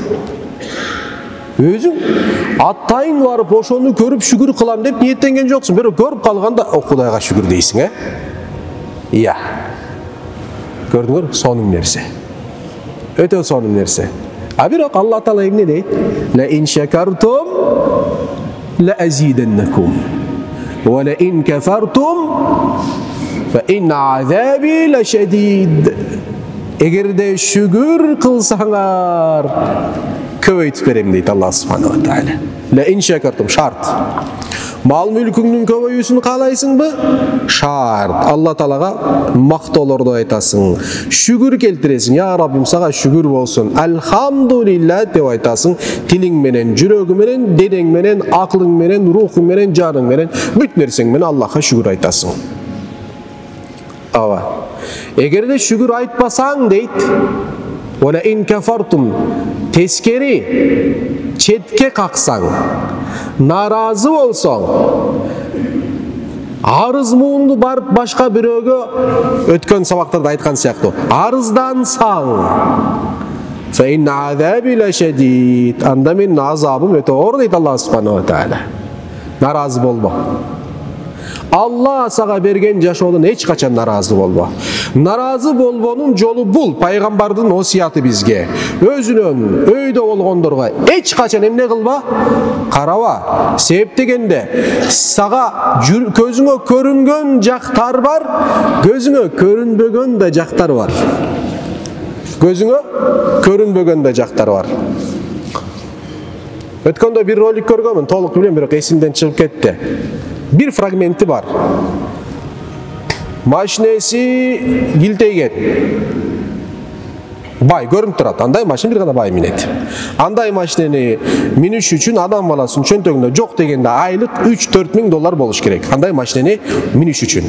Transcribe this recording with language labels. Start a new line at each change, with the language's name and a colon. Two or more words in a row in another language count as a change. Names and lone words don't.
Kyrgyz: Өзүң атайын барып ошону көрүп шүгүр кылам деп ниеттенген жоксуң. Бирок көрүп калганда Кудайга шүгүр дейсиң, Iya. Көрдүңөр? Сонун нерсе. Өтө сонун нерсе. Бирок Алла Таала эмне дейт?
Arabic: "لئن شكرتم لأزيدنكم ولئن كفرتم فإن عذابي لشديد."
Kyrgyz: Эгерде шүгүр кылсаңар, көбөйтүп берем дейт Алла
Arabic: سبحانه وتعالى. لئن شكرتم, шарт.
Kyrgyz: Мал мүлкүңдүн көбөйүүсүн каалайсыңбы? Шарт. Алла Таалага мактоолорду айтасың. Шүгүр келтиресиң. Я Раббим, сага шүгүр болсун. Альхамдулилlah деп айтасың. Тилиң менен, жүрөгүң менен, денең менен, акылың менен, рухуң менен, жарың менен, бүт нерсең менен Аллахка шүгүр айтасың. Эгерде шүгүр айтпасаң дейт,
Arabic: "ولئن كفرتم",
Kyrgyz: тескери, четке каксаң, наразы болсоң, арыз муунду барып башка бирөөгө, өткөн сабактарда айткан сыяктуу, арыздансаң,
Arabic: "فإن عذابي لشديد",
Kyrgyz: анда менин азабым өтө оор дейт Алла
Arabic: سبحانه وتعالى.
Kyrgyz: Наразы болбо. Алла сага берген жашоодон эч качан наразы болбо. Наразы болбонун жолу бул, пайгамбардын осуяты бизге. Өзүнөн өйдө болгондорго эч качан эмне кылба? Караба. Себеп дегенде, сага көзүңө көрүнгөн жактар бар, көзүңө көрүнбөгөн да жактар бар. Көзүңө көрүнбөгөн да жактар бар. Өткөндө бир ролик көргөнмүн, толук билем, бирок эсимден чыгып кетти.
Turkish: Bir fragmenti var.
Kyrgyz: Машинеси килтейген. Бай көрүнүп турат. Андай машина бир гана бай минет. Андай машинени минүш үчүн адам баласынын чөнтөгүндө жок дегенде айлык 3-4 миң доллар болуш керек. Андай машинени минүш үчүн.